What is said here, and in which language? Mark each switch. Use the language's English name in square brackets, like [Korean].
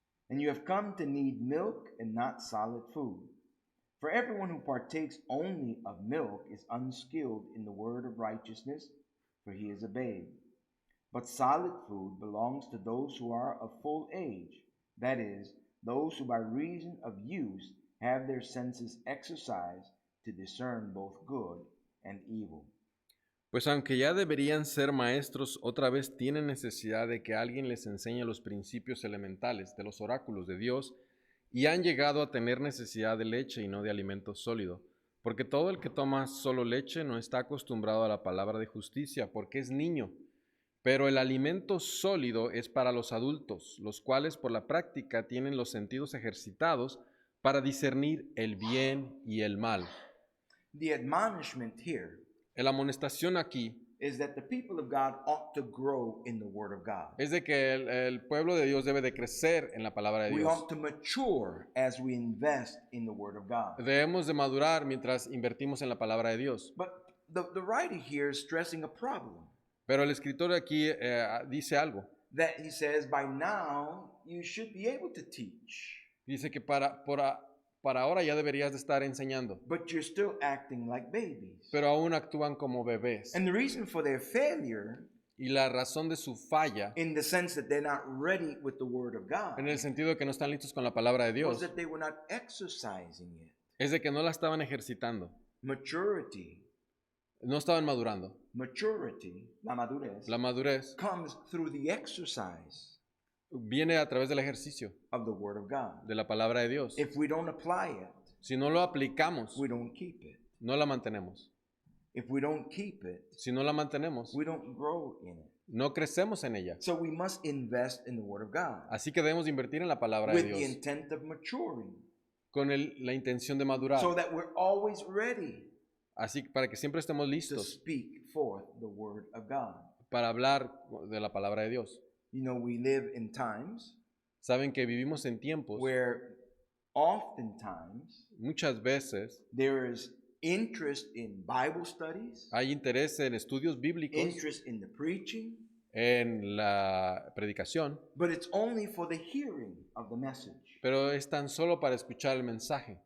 [English] And you have come to need milk and not solid food. For everyone who partakes only of milk is unskilled in the word of righteousness, for he is a babe. But solid food belongs to those who are of full age, that is, those who by reason of use have their senses exercised to discern both good and evil. [Spanish] Pues aunque ya deberían ser maestros, otra vez tienen necesidad de que alguien les enseñe los principios elementales de los oráculos de Dios y han llegado a tener necesidad de leche y no de alimento sólido, porque todo el que toma solo leche no está acostumbrado a la palabra de justicia, porque es niño. Pero el alimento sólido es para los adultos, los cuales por la práctica tienen los sentidos ejercitados para discernir el bien y el mal. [English] The admonishment here [Spanish] La amonestación aquí [English] is that the people of God ought to grow in the Word of God. [Spanish] es de que el pueblo de Dios debe de crecer en la palabra de [English] We [Spanish] Dios. [English] ought to mature as we invest in the Word of God. [Spanish] Debemos de madurar mientras invertimos en la palabra de Dios. [English] But the writer here is stressing a problem. [Spanish] Pero el escritor aquí dice algo. [English] That he says, by now you should be able to teach, [Spanish] Dice que para ahora ya deberías de estar enseñando, [English] but you're still acting like babies. [Spanish] pero aún actúan como bebés. [English] And the reason for their failure, [Spanish] Y la razón de su falla, [English] in the sense that they're not ready with the Word of God, [Spanish] en el sentido de que no están listos con la palabra de [English] was [Spanish] Dios, [English] that they were not exercising it. [Spanish] es de que no la estaban ejercitando, [English] Maturity, [Spanish] no estaban madurando. la madurez, La madurez [English] comes through the exercise [Spanish] viene a través del ejercicio [English] of the Word of God. [Spanish] de la palabra de Dios. [English] If we don't apply it, [Spanish] Si no lo aplicamos, [English] we don't keep it. [Spanish] no la mantenemos. [English] If we don't keep it, [Spanish] Si no la mantenemos, [English] we don't grow in it. [Spanish] no crecemos en ella. [English] So we must invest in the Word of God [Spanish] Así que debemos de invertir en la palabra de [English] with the [Spanish] Dios [English] intent of maturing, [Spanish] con la intención de madurar. [English] so that we're always ready [Spanish] Así para que siempre estemos [English] to [Spanish] listos [English] speak forth the Word of God. [Spanish] para hablar de la palabra de Dios. [English] You know, we live in times [Spanish] Saben que vivimos en tiempos, [English] where oftentimes [Spanish] muchas veces [English] there is interest in Bible studies, [Spanish] hay interés en estudios bíblicos, [English] interest in the preaching, [Spanish] en la predicación, [English] but it's only for the hearing of the message. [Spanish] pero es tan solo para escuchar el mensaje.